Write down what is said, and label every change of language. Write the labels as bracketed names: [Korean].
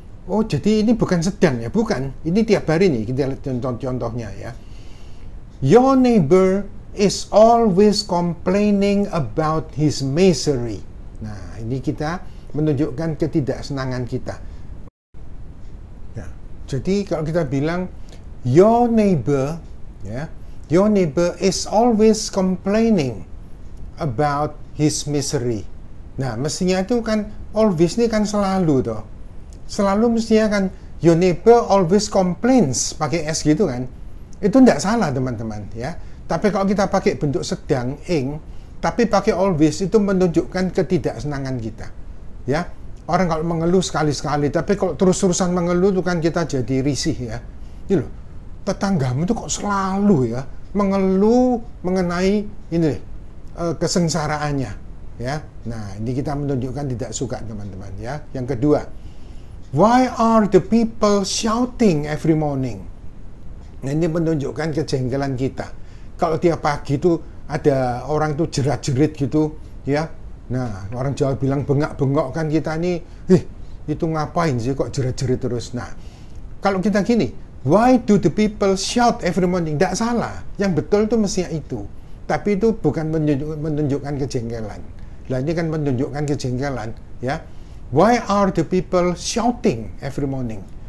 [Indonesian] Oh, jadi ini bukan sedang ya, bukan. Ini tiap hari nih, kita lihat contoh-contohnya ya. [English] Your neighbor is always complaining about his misery. [Indonesian] Nah, ini kita menunjukkan ketidaksenangan kita. Ya, jadi kalau kita bilang [English] your neighbor, [Indonesian] ya, [English] your neighbor is always complaining about his misery. [Indonesian] Nah, mestinya itu kan always ini kan selalu toh. Selalu mestinya kan [English] your neighbor always complains [Indonesian] pakai s gitu kan. Itu tidak salah teman-teman ya. Tapi kalau kita pakai bentuk sedang ing, tapi pakai always, itu menunjukkan ketidaksenangan kita ya. Orang kalau mengeluh sekali-sekali, tapi kalau terus-terusan mengeluh itu kan kita jadi risih ya. Ini loh, tetanggamu itu kok selalu ya mengeluh mengenai ini kesengsaraannya ya. Nah, ini kita menunjukkan tidak suka teman-teman ya. Yang kedua, [English] why are the people shouting every morning? [Indonesian] Nah, ini menunjukkan kejengkelan kita. Kalau tiap pagi itu ada orang tuh jerat-jerit gitu ya. Nah, orang Jawa bilang bengak-bengok kan, kita ini itu ngapain sih kok jerat-jerit terus. Nah, kalau kita gini, [English] Why do the people shout every morning? [Indonesian] Tidak salah. Yang betul itu mestinya itu. Tapi itu bukan menunjukkan kejengkelan. Nah, ini kan menunjukkan kejengkelan, ya. [English] Why are the people shouting every morning?